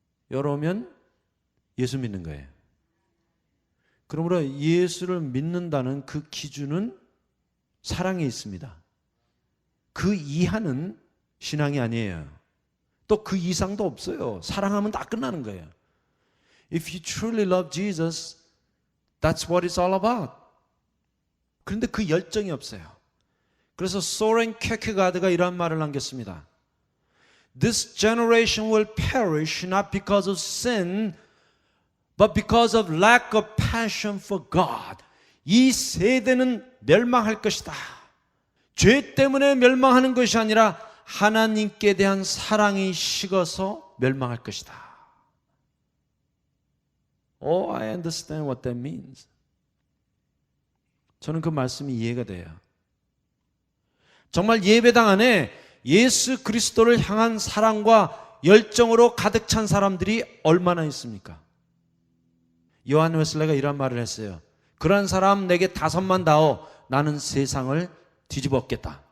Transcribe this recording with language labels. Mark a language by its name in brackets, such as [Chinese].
[Korean] 이러면 예수 믿는 거예요. 그러므로 예수를 믿는다는 그 기준은 사랑에 있습니다. 그 이하는 신앙이 아니에요. 또 그 이상도 없어요. 사랑하면 다 끝나는 거예요. [English] If you truly love Jesus, that's what it's all about. [Korean] 그런데 그 열정이 없어요. 그래서 소렌 케케가드가 이런 말을 남겼습니다. [English] This generation will perish not because of sin, but because of lack of passion for God. [Korean] 이 세대는 멸망할 것이다. 죄 때문에 멸망하는 것이 아니라 하나님께 대한 사랑이 식어서 멸망할 것이다. [English] Oh, I understand what that means. [Korean] 저는 그 말씀이 이해가 돼요. 정말 예배당 안에 예수 그리스도를 향한 사랑과 열정으로 가득 찬 사람들이 얼마나 있습니까? 요한 웨슬레가 이런 말을 했어요. 그런 사람 내게 5만 다오. 나는 세상을 뒤집었겠다.